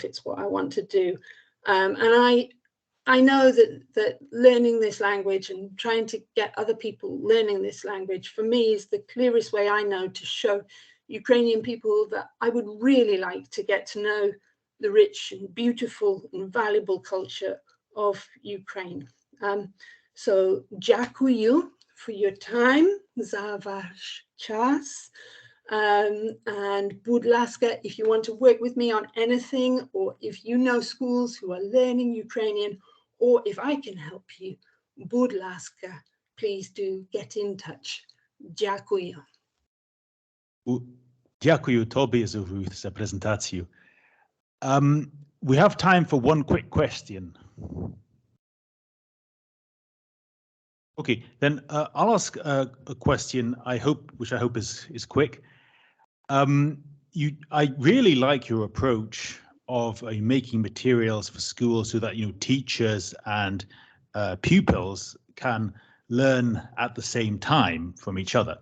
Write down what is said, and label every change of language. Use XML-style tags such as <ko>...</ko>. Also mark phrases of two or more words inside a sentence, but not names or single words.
<en>It's what I want to do, and I know that learning this language and trying to get other people learning this language, for me, is the clearest way I know to show Ukrainian people that I would really like to get to know the rich and beautiful and valuable culture of Ukraine. So дякую for your time,</en> <cs>za váš čas.</cs> <en>And</en> <uk>будь ласка,</uk> <en>if you want to work with me on anything, or if you know schools who are learning Ukrainian, or if I can help you,</en> <uk>будь ласка,</uk> <en>please do get in touch.</en> <uk>Дякую. Дякую тобі за презентацію.</uk> <en>We have time for one quick question. Okay, then I'll ask a question. Which I hope is quick. I really like your approach of making materials for schools so that teachers and pupils can learn at the same time from each other.</en>